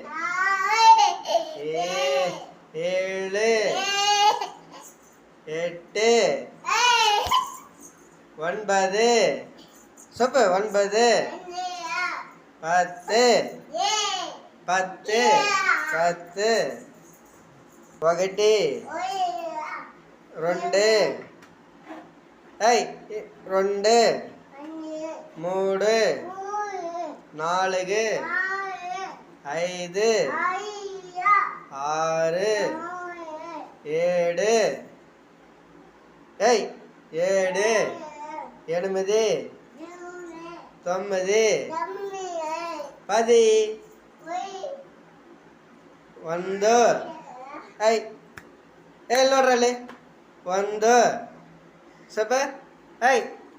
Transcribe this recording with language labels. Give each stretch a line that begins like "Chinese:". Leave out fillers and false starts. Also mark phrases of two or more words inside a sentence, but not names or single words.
Tamil: ஏழு, எட்டு, ஒன்பது, சொப்பு ஒன்பது, பத்து, பத்து, பத்து,
Telugu: ఒకటి, రెండు, రెండు, మూడు, నాలుగు, ఐదు, ఆరు, ఏడు, ఏడు, ఎనిమిది, తొమ్మిది, పది,
Kannada: ಒಂದು, ನೋಡ್ರಲ್ಲಿ ಒಂದು ಸ್ವಲ್ಪ